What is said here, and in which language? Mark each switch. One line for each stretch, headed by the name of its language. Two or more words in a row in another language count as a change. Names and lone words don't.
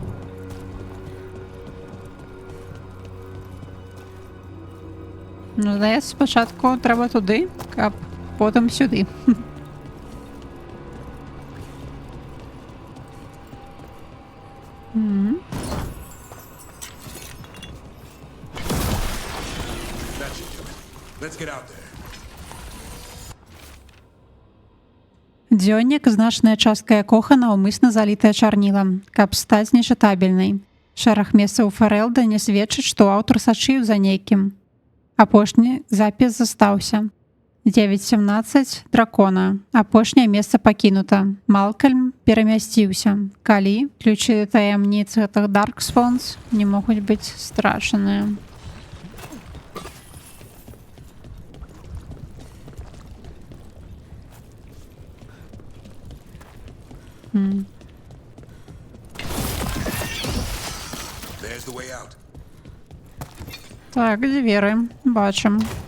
Ukrainian: Ну, здається, спочатку треба туди, а потім сюди.
English: That should do it. Let's get out there.
Belarusian: Дзённік, значная частка якога наўмысна залітая чарнілам, каб стаць нечытабельнай. Шэраг месцаў у Ферэлда не сведчыць, што аўтар сачыў за нейкім. Апошні запіс застаўся. 9:17 дракона. Апошняе месца пакінута. Малкальм перамясціўся. Калі ключы таямніц гэтых Даркспонс не могуць быць страчаныя.
English: There's the way out.
Belarusian: Так, дзверы. Бачым.